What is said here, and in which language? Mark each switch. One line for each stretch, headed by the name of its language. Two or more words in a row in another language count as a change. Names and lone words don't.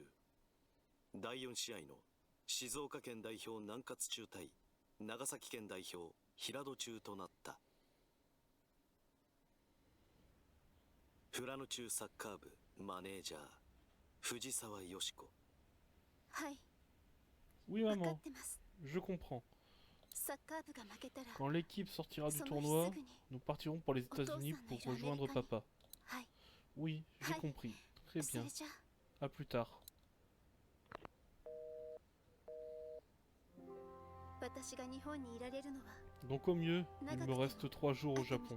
Japanese: 第4試合の静岡県代表南葛中対長崎県代表平戸中となった。富良野中サッカー部マネージャー藤沢よし子。はい。
French: Oui maman, je comprends. Quand l'équipe sortira du tournoi, nous partirons pour les États-Unis pour rejoindre papa. Oui, j'ai compris. Très bien. À plus tard. Donc au mieux, il me reste 3 jours au Japon.